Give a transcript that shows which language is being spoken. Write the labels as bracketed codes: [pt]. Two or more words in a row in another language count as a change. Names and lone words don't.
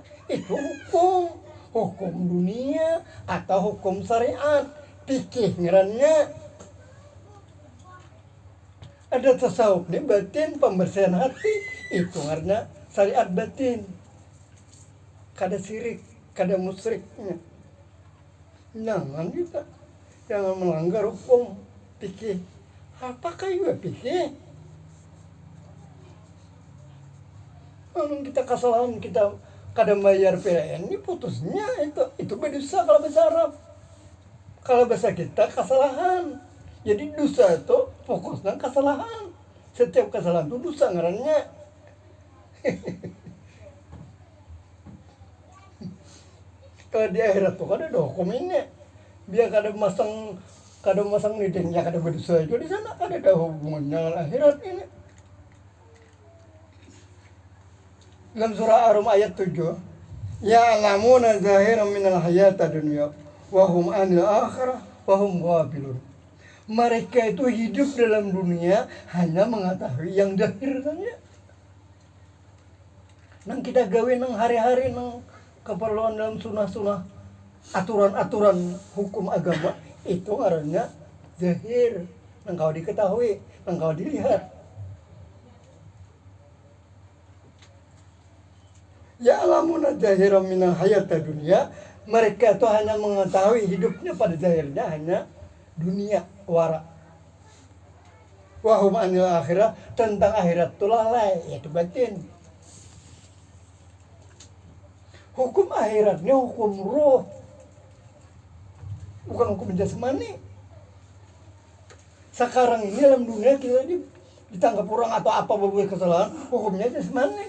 [id] Itu hukum dunia atau hukum syariat. [bjn] Fikih ngarannya. Ada tasawuf nih batin, pembersihan hati, itu ngarannya syariat batin. Kada sirik, kada musyriknya. [id] Jangan kita, jangan melanggar hukum fikih. Apakah juga fikih? [bjn] Kalau kita kesalahan, kita kada bayar PLN, ini putusnya itu berdosa kalau bahasa Arab. [id] Kalau bahasa kita kesalahan. Jadi dosa itu fokusnya kesalahan. [bjn] Setiap kesalahan itu dosa ngarannya. Kalau di akhirat tuh kada ada hukum ini. Biar kada masang nidingnya kada berdosa itu di sana kada ada hubungannya dengan akhirat ini. [id] Dalam surah Ar-Rum ayat 7, [ar] يعلمون ظاهرا من الحياة الدنيا وهم عن الآخرة وهم غافلون. [id] Mereka itu hidup dalam dunia hanya mengetahui yang zahir saja. [bjn] Nang kita gawe nang hari-hari nang keperluan dalam sunah-sunah, aturan-aturan hukum agama itu ngarannya zahir, nang kau diketahui, nang kau dilihat. [ar] يعلمون ظاهرا من الحياة الدنيا, [id] mereka itu hanya mengetahui hidupnya pada zahirnya hanya dunia wara. [ar] وهم عن الآخرة, [id] tentang akhirat itu lalai, yaitu batin. Hukum akhiratnya hukum roh, bukan hukum jasmani. Sekarang ini dalam dunia kita ditangkap orang atau apa berbuat kesalahan, hukumnya jasmani.